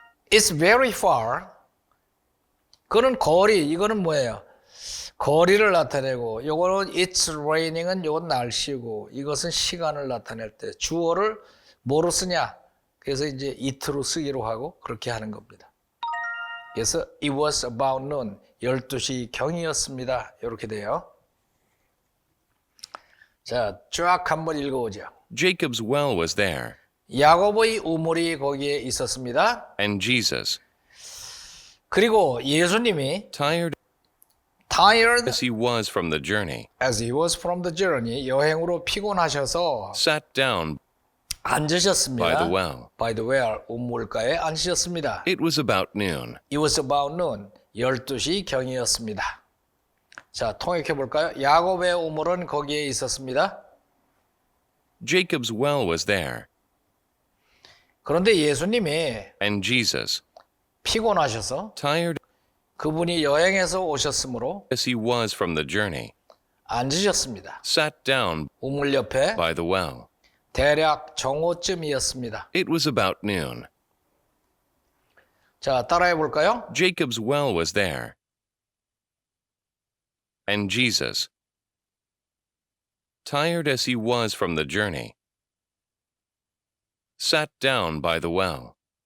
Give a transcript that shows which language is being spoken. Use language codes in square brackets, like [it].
[en] It's very far. [ko] 그거는 거리, 이거는 뭐예요? 거리를 나타내고, 요거는 [en] it's raining [ko] 은 요건 날씨고, 이것은 시간을 나타낼 때 주어를 뭐로 쓰냐? 그래서 이제 it로 쓰기로 하고 그렇게 하는 겁니다. 그래서 [en] it was about noon, [ko] 12시 경이었습니다. 이렇게 돼요. 자, 쫙 한번 읽어보죠. [en] Jacob's well was there, [ko] 야곱의 우물이 거기에 있었습니다. [en] and Jesus, [ko] 그리고 예수님이 [en] tired tired as he was from the journey, as he was from the journey, [ko] 여행으로 피곤하셔서 [en] sat down [ko] 앉으셨습니다. [en] by the well. By the well, [ko] 우물가에 앉으셨습니다. [en] It was about noon. It was about noon, [ko] 12시 경이었습니다. 자, 통역해 볼까요? 야곱의 우물은 거기에 있었습니다. [en] Jacob's well was there, [ko] 그런데 예수님이 [en] and Jesus, [ko] 피곤하셔서 [en] tired [ko] 그분이 여행에서 오셨으므로 [en] as he was from the journey, [ko] 앉으셨습니다. [en] sat down [ko] 우물 옆에 [en] by the well. [ko] 대략 정오쯤이었습니다. [en] It was about noon. [ko] 자, 따라해 볼까요? [en] Jacob's well was there, and Jesus, tired as he was from the journey, sat down by the well.